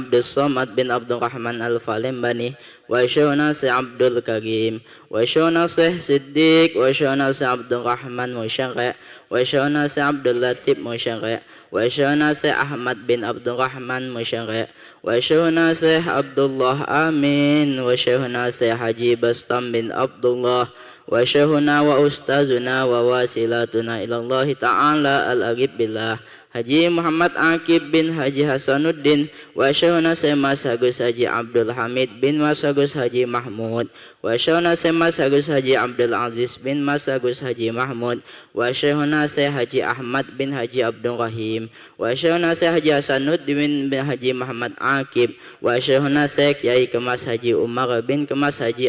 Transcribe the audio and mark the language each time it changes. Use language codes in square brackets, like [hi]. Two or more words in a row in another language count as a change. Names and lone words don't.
[ar] الصمد بن عبد الرحمن الفالمبني وشيخنا سي عبد الكريم وشيخنا سي صديق وشيخنا سي عبد الرحمن مشرع وشيخنا سي عبد اللطيف مشرع وشيخنا سي أحمد بن عبد الرحمن مشرع وشيخنا سي عبد الله آمين وشيخنا سي حجي بسطام بن عبد الله وشيخنا وأستاذنا وواسلاتنا إلى الله تعالى الأغيب بالله Haji Muhammad Akib bin Haji Hasanuddin وشيخنا Mas Agus Haji Abdul Hamid bin Mas Agus Haji Mahmud وشيخنا Mas Agus Haji Abdul Aziz bin Mas Agus Haji Mahmud وشيخنا Haji Ahmad bin Haji Abdul Rahim وشيخنا Haji Hasanuddin bin Haji Muhammad Akib وشيخنا Kiai Kemas Haji Umar bin Kemas Haji